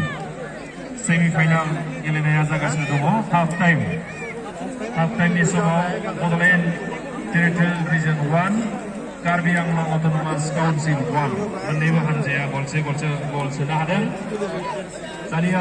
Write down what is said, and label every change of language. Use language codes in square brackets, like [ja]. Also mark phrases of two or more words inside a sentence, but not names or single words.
[brx] semi-final गेलेनाया जागासिनो दङ [en] half time [brx] ni समाव बड'लेण्ड टेरिटरियेल रिजन 1 कार्बि आंलं अट'नमास काउन्सिल 1 मोननैबो हानजाया गलसे गल सोनो हादों दानिया